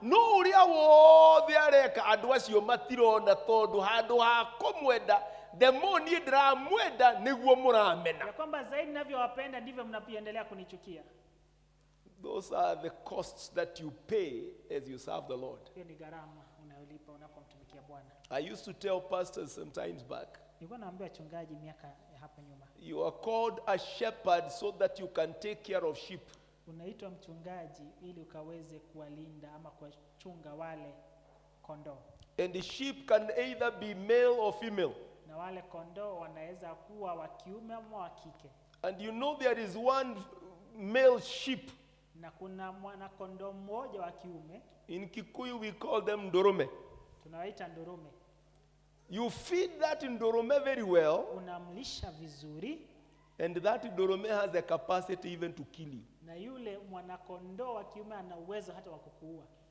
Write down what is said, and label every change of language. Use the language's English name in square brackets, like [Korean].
[Kikuyu] No uria wothe areka andu acio matirona tondu handu ha kumwenda [English] the more [Kikuyu] ni ndiramwenda niguo muramena. [Swahili] Ya kwamba zaidi ninavyowapenda ndivyo mnapoendelea kunichukia. [English] Those are the costs that you pay as you serve the Lord. [Swahili] Hiyo ni gharama unayolipa unapomtumikia Bwana. [English] I used to tell pastors sometimes back, [Swahili] Nilikuwa naambia wachungaji miaka ya hapo nyuma. [English] you are called a shepherd so that you can take care of sheep. [Swahili] Unaitwa mchungaji ili ukaweze kuwalinda ama kuwachunga wale kondoo. [English] And the sheep can either be male or female. [Swahili] Na wale kondoo wanaweza kuwa wa kiume ama wa kike. [English] And you know there is one male sheep. [Swahili] Na kuna mwana kondoo mmoja wa kiume, [English] In Kikuyu we call them ndorome. [Swahili] tunawaita ndurume. [English] You feed that ndorome very well, [Swahili] Unamlisha vizuri [English] and that ndorome has the capacity even to kill you. [Swahili] na yule mwana kondoo wa kiume ana uwezo hata wa kukuua.